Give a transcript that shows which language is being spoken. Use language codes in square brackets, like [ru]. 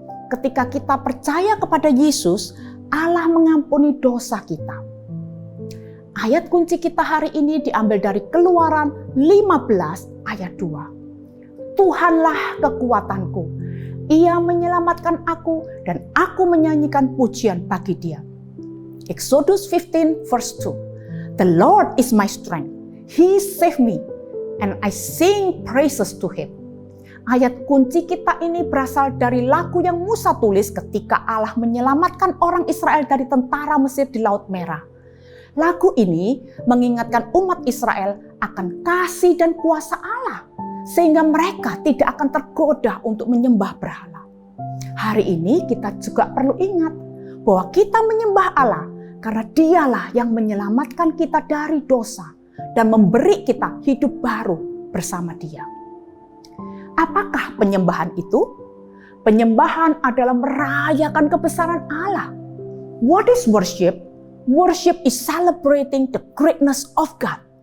[id] Ketika kita percaya kepada Yesus, Allah mengampuni dosa kita. Ayat kunci kita hari ini diambil dari Keluaran 15 ayat 2. Tuhanlah kekuatanku. Ia menyelamatkan aku dan aku menyanyikan pujian bagi Dia. [en] Exodus 15 verse 2. The Lord is my strength. He saved me and I sing praises to Him. [id] Ayat kunci kita ini berasal dari lagu yang Musa tulis ketika Allah menyelamatkan orang Israel dari tentara Mesir di Laut Merah. Lagu ini mengingatkan umat Israel akan kasih dan kuasa Allah, sehingga mereka tidak akan tergoda untuk menyembah berhala. Hari ini kita juga perlu ingat bahwa kita menyembah Allah karena Dialah yang menyelamatkan kita dari dosa dan memberi kita hidup baru bersama Dia. Apakah penyembahan itu? Penyembahan adalah merayakan kebesaran Allah. [en] What is worship? Worship is celebrating the greatness of God.